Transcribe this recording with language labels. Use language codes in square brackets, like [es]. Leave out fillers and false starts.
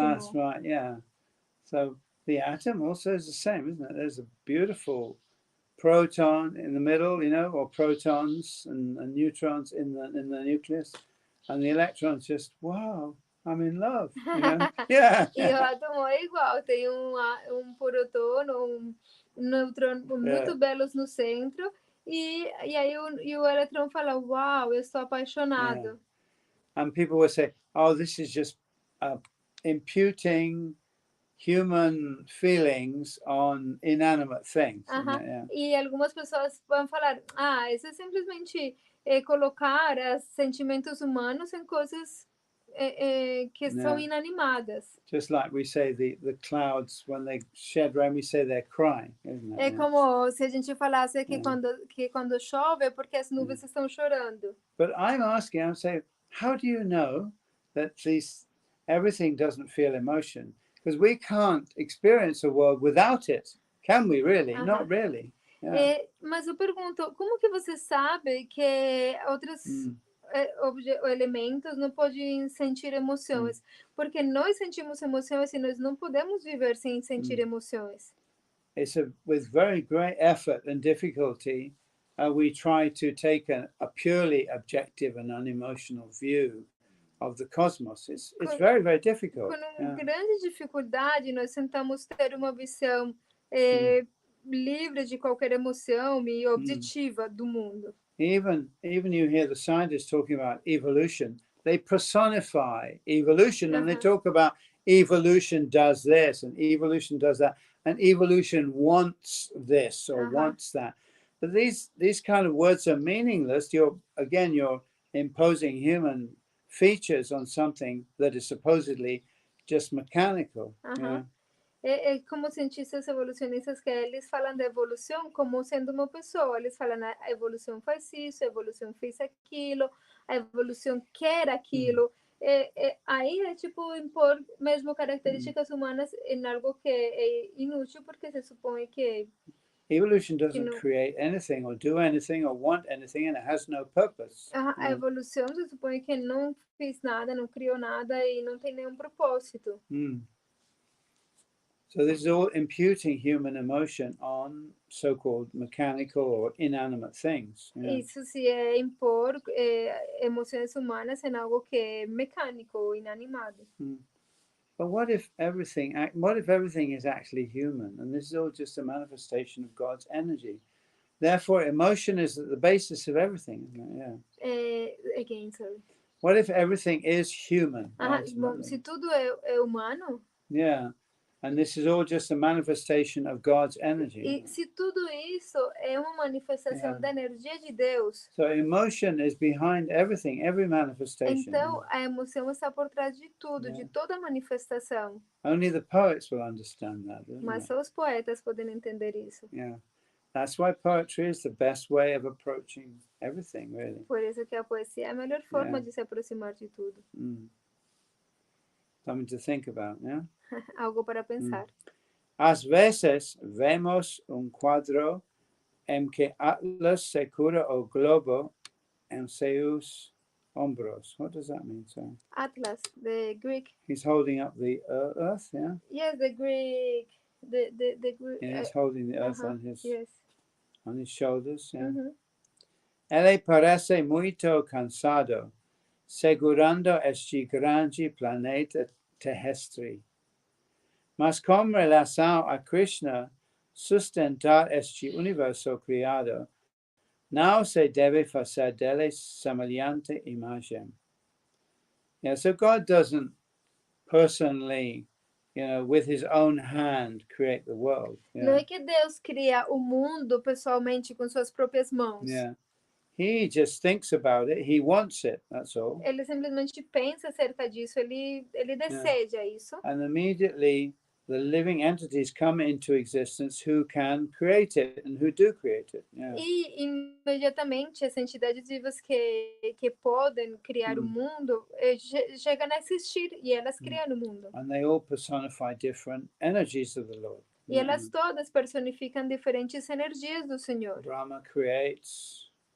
[en] That's right, So the atom also is the same, isn't it? There's a beautiful proton in the middle, or protons and neutrons in the nucleus, and the electrons just, wow, I'm in love. [pt] E o átomo é igual, tem próton, nêutron muito belos no centro, e aí o elétron fala, wow, eu estou apaixonado. [en] And people will say, oh, this is just imputing human feelings on inanimate things. [pt] E algumas pessoas vão falar, isso é simplesmente colocar sentimentos humanos em coisas que são inanimadas. [en] Just like we say the clouds, when they shed rain, we say they're crying, isn't it? [pt] É como se a gente falasse que quando chove é porque as nuvens estão chorando. [en] But I'm saying, how do you know that everything doesn't feel emotion? Because we can't experience a world without it, can we really? Not really. [pt] Mas eu pergunto, como que você sabe que outros elementos não podem sentir emoções? Porque nós sentimos emoções e nós não podemos viver sem sentir emoções. [en] It's with very great effort and difficulty we try to take a purely objective and unemotional view of the cosmos. It's very, very difficult. [pt] Com grande dificuldade, nós tentamos ter uma visão livre de qualquer emoção e objetiva do mundo. [en] Even you hear the scientists talking about evolution, they personify evolution and they talk about evolution does this and evolution does that and evolution wants this or wants that. But these kind of words are meaningless. You're imposing human features on something that is supposedly just mechanical. [pt] Como cientistas evolucionistas que eles falam da evolução como sendo uma pessoa. Eles falam a evolução faz isso, a evolução fez aquilo, a evolução quer aquilo. Aí é tipo impor mesmo características humanas em algo que é inútil porque se supõe que [en] evolution doesn't create anything or do anything or want anything and it has no purpose. [pt] A evolução se supõe que não fez nada, não criou nada e não tem nenhum propósito. [en] So this is all imputing human emotion on so-called mechanical or inanimate things. [pt] Isso se é impor emoções humanas em algo que é mecânico ou inanimado. [en] But what if everything is actually human and this is all just a manifestation of God's energy? Therefore, emotion is at the basis of everything, isn't it? Again, sorry. What if everything is human? [pt] Bom, se tudo é humano? [en] And this is all just a manifestation of God's energy. [pt] E se tudo isso é uma manifestação da energia de Deus. [en] So emotion is behind everything, every manifestation. [pt] Então a emoção está por trás de tudo, de toda manifestação. [en] Only the poets will understand that. [pt] Mas só os poetas podem entender isso. [en] That's why poetry is the best way of approaching everything, really. [pt] Por isso que a poesia é a melhor forma de se aproximar de tudo. [en] Something to think about, [pt] Algo para pensar. Às vezes vemos quadro em que Atlas segura o globo em seus ombros. [en] What does that mean, sir? Atlas, the Greek. He's holding up the earth, Yes, the Greek. The Greek. He's holding the earth on his shoulders, [pt] Ele parece muito cansado. segurando este grande planeta terrestre. Mas com relação a Krishna, sustentar este universo criado, não se deve fazer dele semelhante imagem. [en] Yeah, so God doesn't personally, with his own hand, create the world. Yeah. [pt] Não é que Deus cria o mundo pessoalmente com suas próprias mãos. [en] Yeah. He just thinks about it. He wants it. That's all. [pt] Ele simplesmente pensa acerca disso. Ele deseja isso. [en] And immediately the living entities come into existence who can create it and who do create it. Yeah. [pt] E imediatamente as entidades vivas que podem criar o mundo chegam a existir e elas criam o mundo. [en] And they all personify different energies of the Lord. [pt] E elas todas personificam diferentes energias do Senhor. [en] Brahma creates.